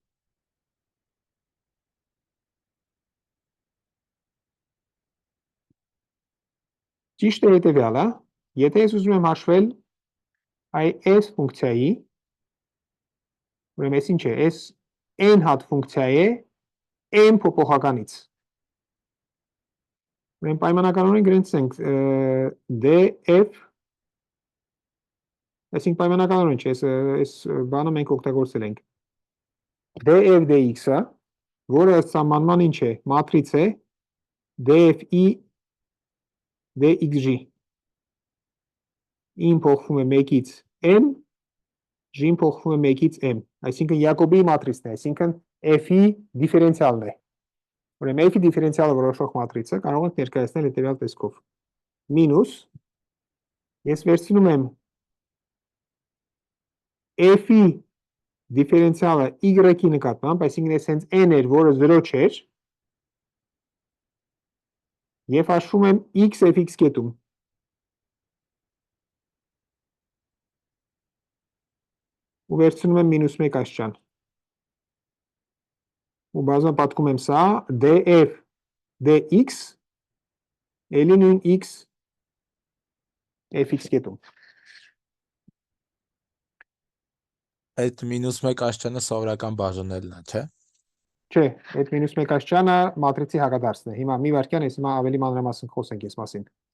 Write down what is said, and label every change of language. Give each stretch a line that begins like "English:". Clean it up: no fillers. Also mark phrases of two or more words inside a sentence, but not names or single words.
Armenian: ճիշտ է հետևյալը, եթե ես ուզում եմ հաշվել այս ֆունկցիայի, ուրեմն այս ինչ է, այս n հատ ֆունկցիա է m փոփոխականից։ Ուրեմն պայմանականորեն գրենք df, այսինքն պայմանականորեն չէ, այս բանը մենք օգտագործել ենք, df dx-ը, որը սահմանման ինչ է, մատրից է dfi dxg, in փոխվում է 1-ից m, g-ն փոխվում է 1-ից m, այսինքն Յակոբի մատրիցն է, այսինքն f-ի դիֆերենցիալն է։ Ուրեմն f-ի դիֆերենցիալը որոշող մատրիցը կարող ենք ներկայացնել հետևյալ տեսքով, մինուս, ես վերցնում եմ f-ի դիֆերենցիալը y-ի նկատմամբ, այսինքն ես հենց n էր, որը 0 չէր, և հաշվում եմ x fx կետում։ Ու վերցնում եմ մինուս 1 աստիճան։ Ու բազմապատկում եմ սա df dx էլի նույն x fx կետում։ Այդ մինուս 1 աստիճանը սովորական բաժանելն է, չէ՞։ Չէ, այդ մինուս 1 աստիճանը մատրիցի հակադարձն է։ Հիմա մի վայրկյան, ես հիմա ավելի մանրամասն խոսենք այս մասին։